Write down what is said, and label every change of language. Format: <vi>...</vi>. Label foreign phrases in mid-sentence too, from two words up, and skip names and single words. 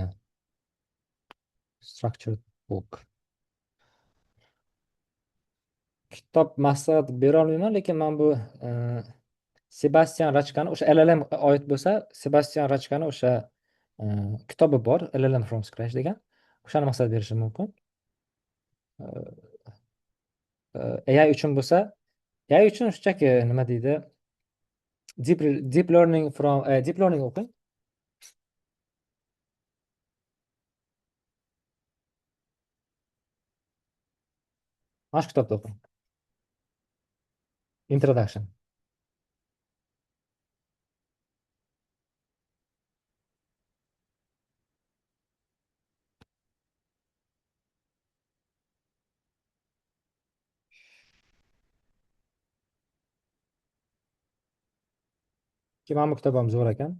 <en>Structured book.</en> <uz>Kitob maslahat bera olmayman, lekin men bu Sebastian Rachkani o'sha LLM oid bo'lsa, Sebastian Rachkani o'sha kitobi bor,</uz> <en>LLM from scratch degan.</en> <uz>O'shani maslahat berishim mumkin. AI uchun bo'lsa, AI uchun shunchaki nima deydi?</uz> <en>Deep learning from deep learning o'qing.</en> <uz>Mana shu kitobni o'qing.</uz> <en>Introduction.</en> <uz>Mana bu kitob ham zo'r ekan.</uz>